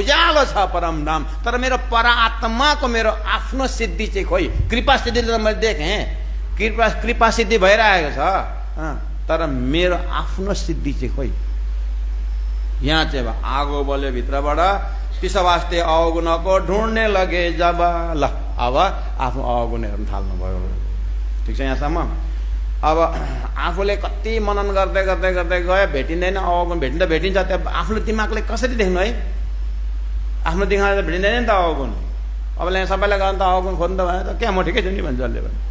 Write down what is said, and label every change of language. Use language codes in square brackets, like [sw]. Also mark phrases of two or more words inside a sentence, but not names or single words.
[ne] उज्यालो छ परमधाम, तर मेरो परात्माको मेरो आफ्नो सिद्धि चाहिँ खोइ। कृपा सिद्धिले त मैले देखेँ, कृपा सिद्धि भइरहेको छ, तर मेरो आफ्नो सिद्धि चाहिँ खोइ। यहाँ चाहिँ आगो बल्यो भित्रबाट। त्यस वास्ते अवगुणको [hi] ढुँड्ने लगे जब। [ne] ल अब आफ्नो अवगुण हेर्न थाल्नुभयो। ठिक छ यहाँसम्म। अब आफूले कति मनन गर्दै गर्दै गर्दै गयो, भेटिँदैन अवगुण। भेटिन्छ त्यो आफ्नो दिमागले कसरी देख्नु है? आफ्नो दिमागले भेटिँदैन नि त अवगुण। अब यहाँ सबैलाई गर्नु त अवगुण खोज्नु त भने त क्या म ठिकै छु नि भन्छ जसले भने।